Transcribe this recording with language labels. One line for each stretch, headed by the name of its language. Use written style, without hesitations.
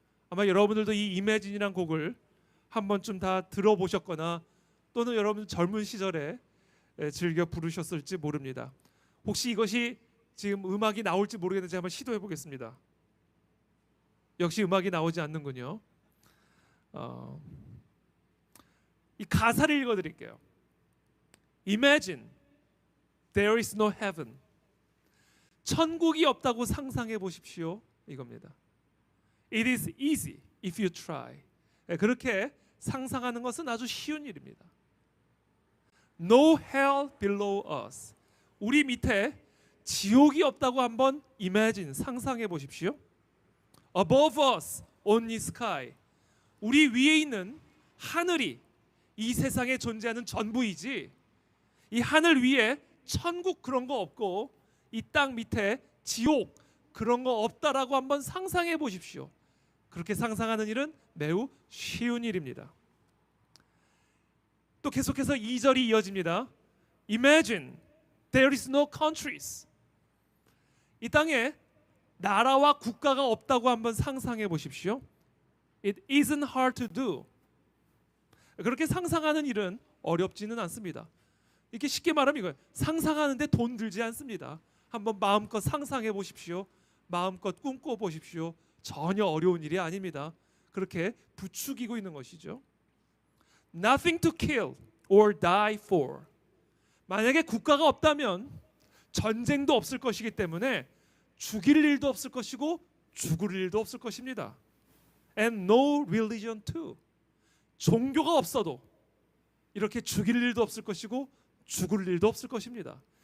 Korean: 아마 여러분들도 이 Imagine이라는 곡을 한 번쯤 다 들어보셨거나 또는 여러분 젊은 시절에 즐겨 부르셨을지 모릅니다. 혹시 이것이 지금 음악이 나올지 모르겠는데 한번 시도해 보겠습니다. 역시 음악이 나오지 않는군요. 이 가사를 읽어드릴게요.
English: Imagine there is no heaven.
Korean: 천국이 없다고 상상해 보십시오. 이겁니다.
English: It is easy if you try.
Korean: 그렇게 상상하는 것은 아주 쉬운 일입니다.
English: No hell below us.
Korean: 우리 밑에 지옥이 없다고 한번 imagine, 상상해 보십시오.
English: Above us, only sky.
Korean: 우리 위에 있는 하늘이 이 세상에 존재하는 전부이지, 이 하늘 위에 천국 그런 거 없고 이 땅 밑에 지옥 그런 거 없다라고 한번 상상해 보십시오. 그렇게 상상하는 일은 매우 쉬운 일입니다. 또 계속해서 2절이 이어집니다.
English: Imagine there is no countries.
Korean: 이 땅에 나라와 국가가 없다고 한번 상상해 보십시오.
English: It isn't hard to do.
Korean: 그렇게 상상하는 일은 어렵지는 않습니다. 이렇게 쉽게 말하면 이거예요. 상상하는데 돈 들지 않습니다. 한번 마음껏 상상해 보십시오. 마음껏 꿈꿔 보십시오. 전혀 어려운 일이 아닙니다. 그렇게 부추기고 있는 것이죠.
English: Nothing to kill or die for.
Korean: 만약에 국가가 없다면 전쟁도 없을 것이기 때문에 죽일 일도 없을 것이고 죽을 일도 없을 것입니다.
English: And no religion too.
Korean: 종교가 없어도 이렇게 죽일 일도 없을 것이고 죽을 일도 없을 것입니다.